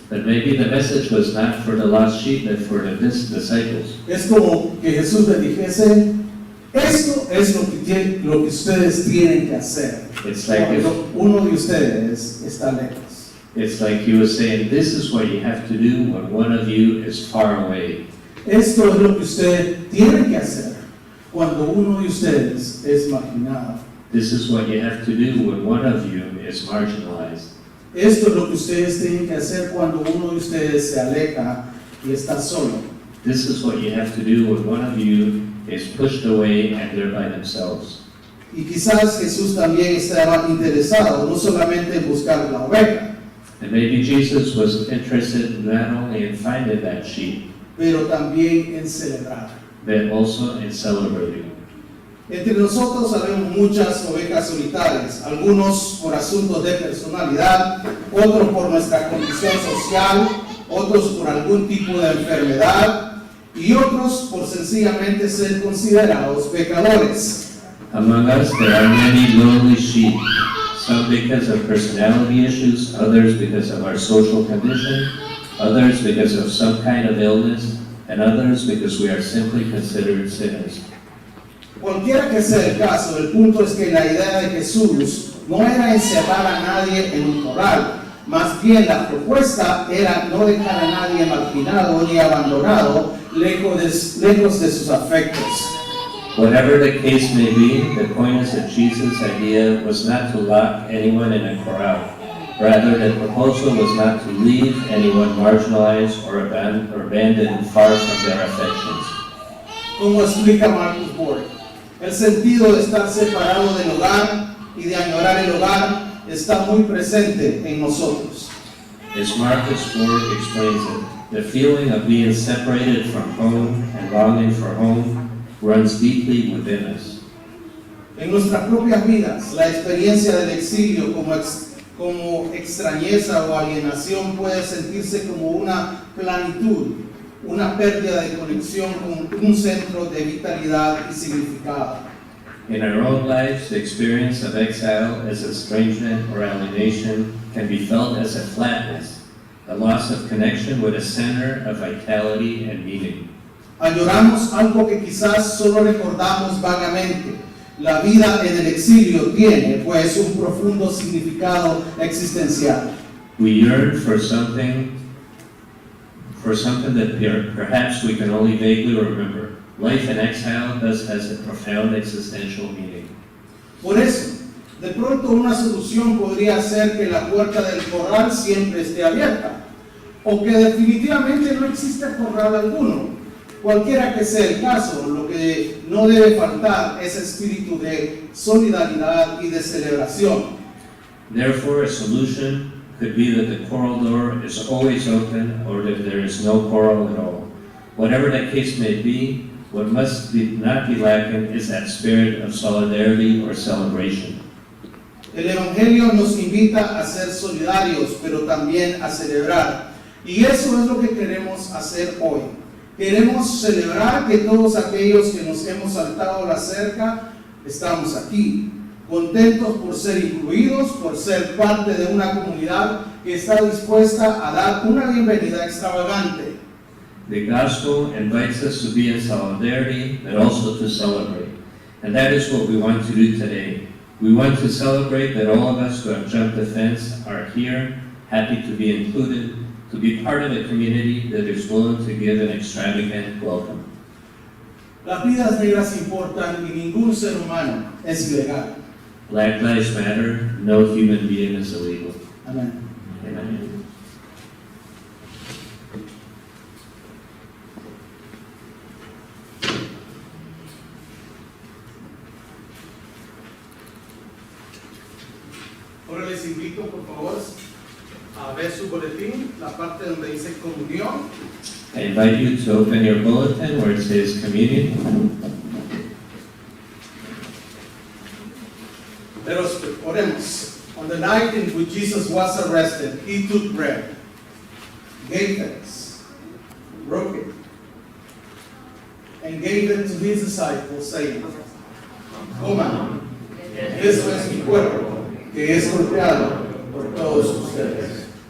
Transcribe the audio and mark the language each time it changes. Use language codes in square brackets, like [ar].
[en] But maybe the message was not for the lost sheep, but for the disciples. [es] Es como que Jesús le dijese, esto es lo que ustedes tienen que hacer. [en] It's like if, [es] Cuando uno de ustedes está lejos. [en] it's like he was saying, this is what you have to do when one of you is far away. [es] Esto es lo que usted tiene que hacer cuando uno de ustedes es marginado. [en] This is what you have to do when one of you is marginalized. [es] Esto es lo que ustedes tienen que hacer cuando uno de ustedes se aleja y está solo. [en] This is what you have to do when one of you is pushed away and they're by themselves. [es] Y quizás Jesús también estaba interesado no solamente en buscar la oveja, [en] And maybe Jesus was interested not only in finding that sheep, [es] pero también en celebrar. [en] but also in celebrating. [es] Entre nosotros sabemos muchas ovejas solitarias, algunos por asuntos de personalidad, otros por nuestra condición social, otros por algún tipo de enfermedad y otros por sencillamente ser considerados pecadores. [en] Among us, there are many lonely sheep, some because of personality issues, others because of our social condition, others because of some kind of illness, and others because we are simply considered sinners. [es] Cualquiera que sea el caso, el punto es que la idea de Jesús no era encerrar a nadie en un corral, más bien la propuesta era no dejar a nadie marginado ni abandonado lejos de sus afectos. [en] Whatever the case may be, the point is that Jesus' idea was not to lock anyone in a corral. Rather, the proposal was not to leave anyone marginalized or abandoned far from their affections. [es] Como explica Marcus Borg, el sentido de estar separado del hogar y de añorar el hogar está muy presente en nosotros. [en] As Marcus Borg explains it, the feeling of being separated from home and longing for home runs deeply within us. [es] En nuestras propias vidas, la experiencia del exilio como extrañeza o alienación puede sentirse como una planitud, una pérdida de conexión con un centro de vitalidad y significado. [en] In our own lives, the experience of exile as estrangement or alienation can be felt as a flatness, a loss of connection with a center of vitality and meaning. [es] Añoramos algo que quizás solo recordamos vagamente. La vida en el exilio tiene, pues, un profundo significado existencial. [en] We yearn for something that perhaps we can only vaguely remember. Life in exile thus has a profound existential meaning. [es] Por eso, de pronto una solución podría ser que la puerta del corral siempre esté abierta, o que definitivamente no existe corral alguno. Cualquiera que sea el caso, lo que no debe faltar es espíritu de solidaridad y de celebración. [en] Therefore, a solution could be that the choral door is always open or that there is no choral at all. Whatever the case may be, what must not be lacking is that spirit of solidarity or celebration. [es] El Evangelio nos invita a ser solidarios, pero también a celebrar. Y eso es lo que queremos hacer hoy. Queremos celebrar que todos aquellos que nos hemos saltado la cerca estamos aquí, contentos por ser incluidos, por ser parte de una comunidad que está dispuesta a dar una bienvenida extravagante. [en] The gospel invites us to be in solidarity, but also to celebrate. And that is what we want to do today. We want to celebrate that all of us who have jumped the fence are here, happy to be included, to be part of a community that is willing to give an extravagant welcome. [es] Las vidas negras importan y ningún ser humano es ilegal. [en] Black Lives Matter, no human being is illegal. [es] Amén. [en] Amen. [es] Ahora les invito, por favor, a ver su boletín, la parte donde dice comunión. [en] I invite you to open your bulletin where it says communion. Let us [es] oremos. [en] On the night in which Jesus was arrested, he took bread, gave thanks, broke it, and gave it to his disciples, saying, [es] Coman, eso es mi cuerpo, que es golpeado por todos ustedes.